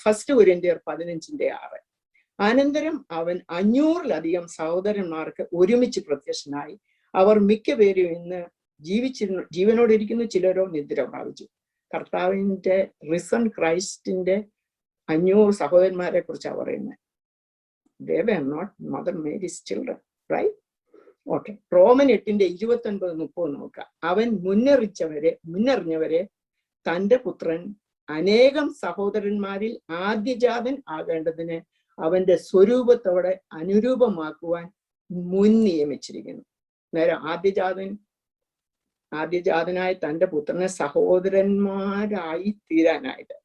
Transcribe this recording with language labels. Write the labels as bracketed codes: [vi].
[ml] 1 കൊരിന്ത്യർ 15:6. അനന്തരം അവൻ 500-ലധികം സഹോദരന്മാർക്ക് ഒരുമിച്ച് പ്രത്യക്ഷനായി. അവർ മിക്കപേരും ഇന്ന് ജീവനോടിരിക്കുന്നു, ചിലരോ നിദ്ര പ്രാപിച്ചു. കർത്താവിന്റെ റിസൺ ക്രൈസ്റ്റിന്റെ 500 സഹോദരന്മാരെ കുറിച്ചാണ് പറയുന്നത്. [en] They were not Mother Mary's children, right? [ml] Okay. Roman 8:29-30 നോക്കാം. അവൻ മുന്നറിഞ്ഞവരെ തന്റെ പുത്രൻ അനേകം സഹോദരന്മാരിൽ ആദ്യജാതൻ ആകേണ്ടതിന് അവന്റെ സ്വരൂപത്തോടെ അനുരൂപമാക്കുവാൻ മുൻ നിയമിച്ചിരിക്കുന്നു. നേരം ആദ്യജാതനായ തന്റെ പുത്രനെ സഹോദരന്മാരായി തീരാനായിട്ട്.